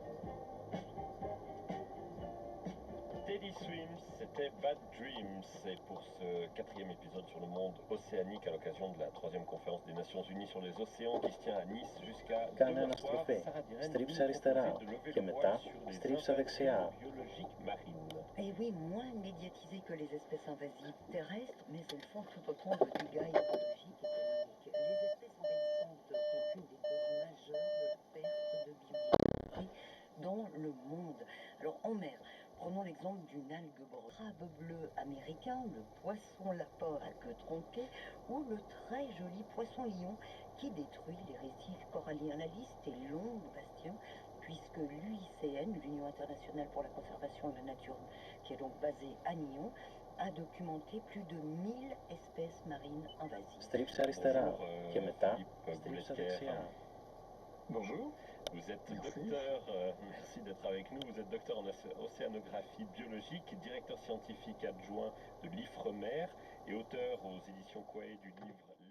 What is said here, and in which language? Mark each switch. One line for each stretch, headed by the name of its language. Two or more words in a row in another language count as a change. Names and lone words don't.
French: Teddy Swims, c'était Bad Dreams. Et pour ce 4e épisode sur le monde océanique à l'occasion de la 3e conférence des Nations Unies sur les océans qui se tient à Nice jusqu'à
Greek: Κάνε
French: 2h soir,
Greek: αναστροφή.
French: Sarah Diren,
Greek: Στρίψα
French: vous nous
Greek: αριστερά
French: proposez de lever
Greek: και
French: le
Greek: μετά
French: voile sur les
Greek: στρίψα δεξιά.
French: invasions biologiques marines. Et oui, moins médiatisées que les espèces invasives terrestres, mais elles font tout autant de dégâts écologiques et économiques. Les espèces envahissantes sont une des causes majeures de la perte de biodiversité dans le monde. Alors en mer, prenons l'exemple d'une algue crabe bleu américain, le poisson lapin à queue tronquée ou le très joli poisson lion qui détruit les récifs coralliens. La liste est longue, Bastien, puisque l'UICN, l'Union internationale pour la conservation de la nature, qui est donc basée à Nyon, a documenté plus de 1000 espèces marines invasives.
Greek: Στρίψα αριστερά
French: Bonjour,
Greek: και μετά
French: Philippe
Greek: στρίψα
French: Boulesquière.
Greek: δεξιά.
French: Bonjour. Vous êtes Merci. docteur, merci d'être avec nous, vous êtes docteur en océanographie biologique, directeur scientifique adjoint de l'IFREMER et auteur aux éditions Quae du livre